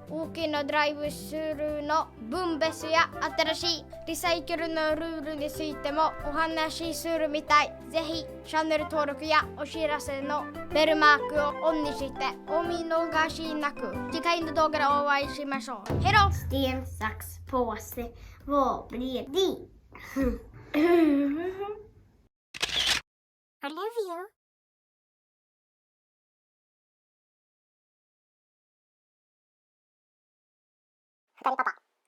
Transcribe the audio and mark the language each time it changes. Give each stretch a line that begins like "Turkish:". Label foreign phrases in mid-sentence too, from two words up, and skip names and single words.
Japanese: 大きなドライブスルーの分別や新しいリサイクルのルールについてもお話しするみたい。ぜひチャンネル登録やお知らせのベルマークをオンにしてお見逃しなく。次回の動画でお会いしましょう。ヘロ
Swedish: Sten, sax, påse. Vad blir det?
English: I love you. Papa.